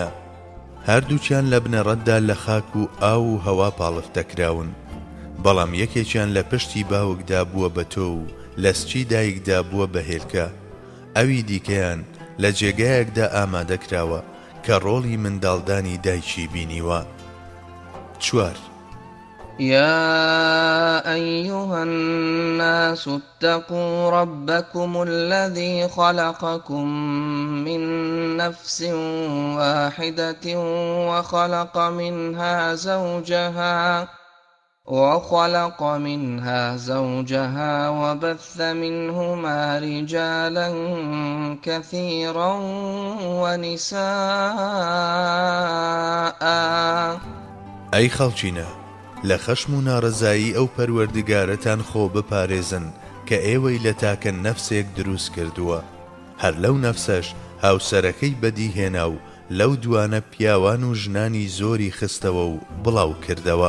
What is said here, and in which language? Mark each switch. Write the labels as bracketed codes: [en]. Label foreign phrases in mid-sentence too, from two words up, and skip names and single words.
[ckb] هەردووچیان لە بنەڕەتدا لە خاک و ئاو و هەوا پاڵفتەکراون، بەڵام یەکێکیان لە پشتی باوکدا بووە بە تۆ و لە سچی دایکدا بووە بە هێلکە، ئەوی دیکەیان لە جێگایەکدا ئامادەکراوە کە ڕۆڵی منداڵدانی دایکی بینیوە. 4. [ar] يا أيها الناس اتقوا ربكم الذي خلقكم من نفس واحدة وخلق منها زوجها وبث منهما رجالا كثيرا ونساء. [ckb] أي خەڵچینە لە خەشم و ناڕەزایی ئەو پەروەردگارەتان خۆ بپارێزن کە ئێوەی لە تاکە نەفسێک دروست کردووە، هەر لەو نەفسەش هاوسەرەکەی بەدیهێنا و لەو دوانە پیاوان و ژنانی زۆری خستەوە و بڵاو کردەوە.